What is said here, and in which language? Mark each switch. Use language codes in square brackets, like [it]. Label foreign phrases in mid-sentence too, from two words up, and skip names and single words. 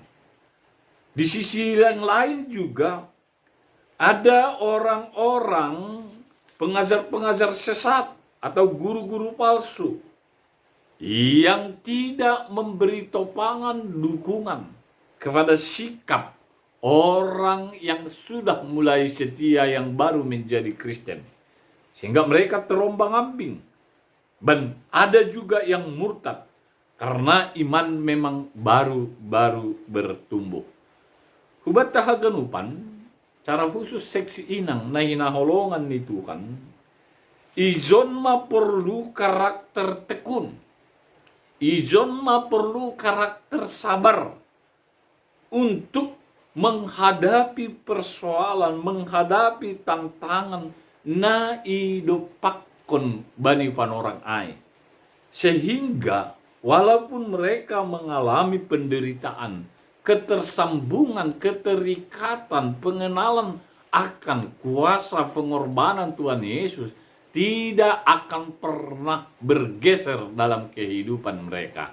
[id] Di sisi yang lain juga ada orang-orang pengajar-pengajar sesat atau guru-guru palsu yang tidak memberi topangan dukungan kepada sikap orang yang sudah mulai setia yang baru menjadi Kristen. Sehingga mereka terombang-ambing. Dan ada juga yang murtad karena iman memang baru-baru bertumbuh. [bts] Hubat tahaganupan, [id] cara khusus [bts] seksi inang na hinaholongan ni Tuhan, ijon ma [id] perlu karakter tekun. [bts] Ijon ma [id] perlu karakter sabar untuk menghadapi persoalan, menghadapi tantangan [bts] na idopakon bani panorang ai. [id] Sehingga walaupun mereka mengalami penderitaan, ketersambungan, keterikatan, pengenalan akan kuasa pengorbanan Tuhan Yesus tidak akan pernah bergeser dalam kehidupan mereka.